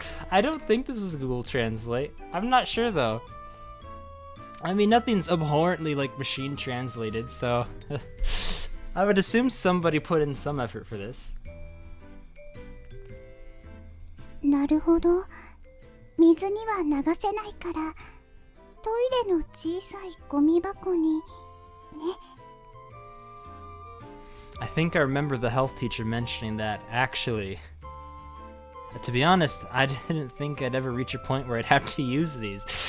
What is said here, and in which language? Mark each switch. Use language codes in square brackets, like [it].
[en] I don't think this was Google Translate. I'm not sure though. I mean, nothing's abhorrently like machine translated, so I would assume somebody put in some effort for this. [ja] なるほど。水には流せないから、トイレの小さいゴミ箱にね。 [en] I think I remember the health teacher mentioning that, actually. To be honest, I didn't think I'd ever reach a point where I'd have to use these.